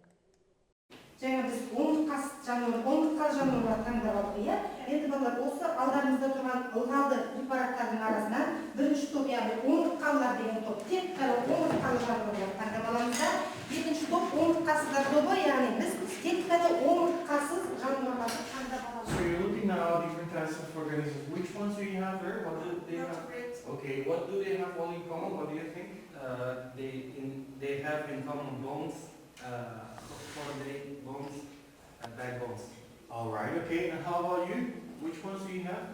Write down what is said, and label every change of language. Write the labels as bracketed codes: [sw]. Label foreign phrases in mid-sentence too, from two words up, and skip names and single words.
[kk] Жаңа біз омыртқасыз жануарлар таңдап алдық, иә? Енді балалар, осы алдарыңызда тұрған ылғалды препараттардың арасынан бірінші топ, яғни омыртқалылар деген топ, тек қана омыртқалы жануарлар таңдап аламыз. Екінші топ омыртқасыздар тобы, яғни біз тек қана омыртқасыз жануарларды таңдап аламыз. [en] So you're looking now at different types of organisms. Which ones do you have there? What do they have? Okay, what do they have all in common? What do you think? They have in common bones, four bones, and backbones. All right. Okay. And how about you? Which ones do you have?